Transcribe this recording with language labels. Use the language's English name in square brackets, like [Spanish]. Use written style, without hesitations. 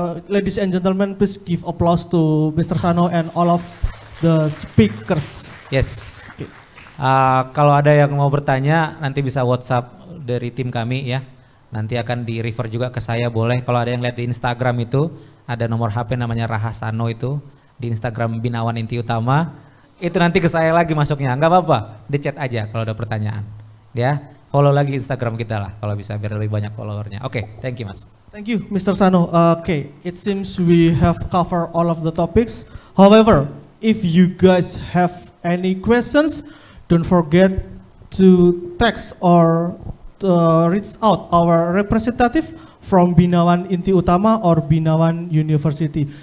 [English] Ladies and gentlemen, please give applause to Mr. Sano and all of the speakers. Yes. Okay. [Indonesian] Kalau ada yang mau bertanya, nanti bisa WhatsApp dari tim kami ya. Nanti akan di refer juga ke saya, boleh. Kalau ada yang lihat di Instagram itu, ada nomor HP namanya Rahasano itu di Instagram Binawan Inti Utama. Itu nanti ke saya lagi masuknya, nggak apa-apa, di chat aja kalau ada pertanyaan. Ya. Follow lagi Instagram kita lah kalau bisa biar lebih banyak followernya. [English] Oke, thank you Mas. Thank you, Mr. Sano. Okay, it seems we have covered all of the topics. However, if you guys have any questions, don't forget to text or reach out our representative from Binawan Inti Utama or Binawan University.